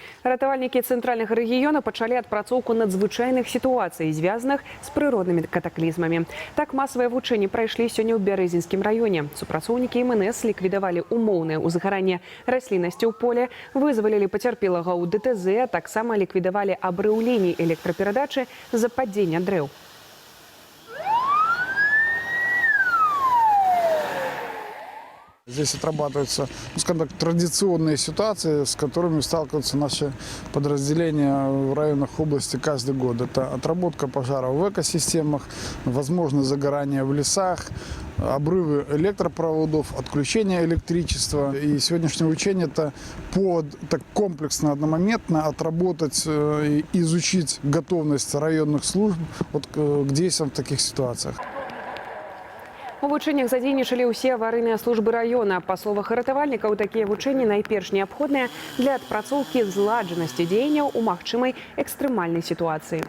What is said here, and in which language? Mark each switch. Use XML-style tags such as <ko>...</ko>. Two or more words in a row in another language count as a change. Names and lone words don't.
<be>Ратавальнікі цэнтральнага рэгіёна пачалі адпрацоўку надзвычайных сітуацый, звязаных з прыроднымі катаклізмамі. Так масавыя вучэнні прайшлі сёння ў Бярэзінскім раёне. Супрацоўнікі МНС ліквідавалі умоўнае ўзгаранне расліннасці ў поле, вызвалілі пацярпелага ў ДТЗ, а таксама ліквідавалі абрыў ліній электраперадачы з-за падзення дрэў.</be> <ru>Здесь отрабатываются, скажем так, традиционные ситуации, с которыми сталкиваются наши подразделения в районах области каждый год. Это отработка пожаров в экосистемах, возможно загорание в лесах, обрывы электропроводов, отключение электричества. И сегодняшнее учение – это повод так комплексно, одномоментно отработать и изучить готовность районных служб к действиям в таких ситуациях.</ru> <be>У вучэннях задзейнічалі ўсе аварыйныя службы раёна. Па словах ратавальнікаў, такія вучэнні найперш неабходныя для адпрацоўкі зладжанасці дзеянняў у магчымай экстрэмальнай сітуацыі.</be>